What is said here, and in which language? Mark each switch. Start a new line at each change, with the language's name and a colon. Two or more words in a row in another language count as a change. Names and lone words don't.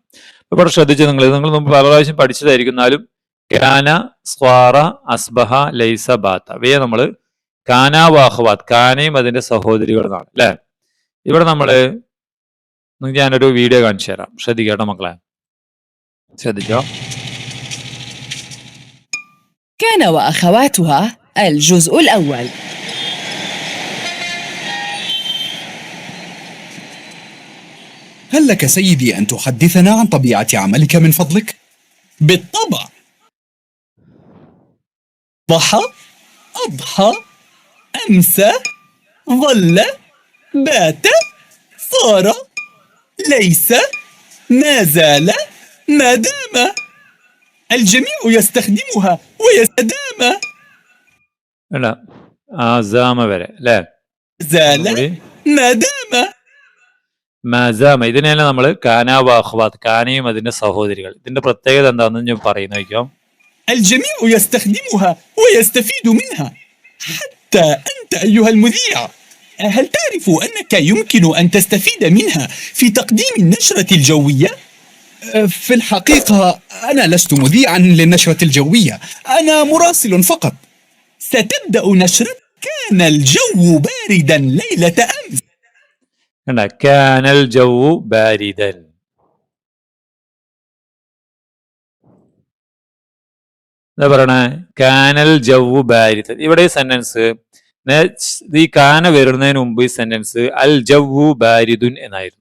Malayalam: ഇവിടെ ശ്രദ്ധിച്ച് നിങ്ങൾ മുമ്പ് പല പ്രാവശ്യം പഠിച്ചതായിരിക്കുന്നാലും
Arabic: كان، صار، أصبح، ليس، بات,
Malayalam: ഇവയെ നമ്മൾ
Arabic: كان وأخواتها,
Malayalam: കാനയും അതിന്റെ സഹോദരികൾ എന്നാണ് അല്ലെ? ഇവിടെ നമ്മള് ഞാനൊരു വീഡിയോ കാണിച്ചു തരാം, ശ്രദ്ധിക്കട്ടോ മക്കളെ, ശ്രദ്ധിച്ചോ.
Arabic: كان وأخواتها الجزء الأول. هل لك سيدي أن تحدثنا عن طبيعة عملك من فضلك؟ بالطبع. ضحى، أضحى، أمسى، ظل، بات، صار، ليس، ما زال، ما دام. الجميع يستخدمها ويستدام.
Malayalam: അല്ല ആസാമ വരെ അല്ലേ?
Arabic: زال، ما دام.
Malayalam: മസാമ, ഇതിനെയാണ് നമ്മൾ
Arabic: كان وأخواتها,
Malayalam: കാനയും അതിന്റെ സഹോദരികൾ. ഇതിന്റെ പ്രത്യേകത എന്താണെന്ന് ഞാൻ പറയുന്ന നോക്കാം.
Arabic: الجميع يستخدمها ويستفيد منها، حتى أنت أيها المذيع. هل تعرف أنك يمكن أن تستفيد منها في تقديم النشرة الجوية؟ في الحقيقة أنا لست مذيعا للنشرة الجوية، أنا مراسل فقط. ستبدأ نشرة كان الجو باردا ليلة أمس. كان الجو باردا,
Malayalam: എന്താ പറയണേ?
Arabic: كان الجو باردا.
Malayalam: ഇവിടെ ഈ സെന്റൻസ്, ഈ കാന വരുന്നതിന് മുമ്പ് ഈ സെന്റൻസ്
Arabic: الجو بارد
Malayalam: എന്നായിരുന്നു.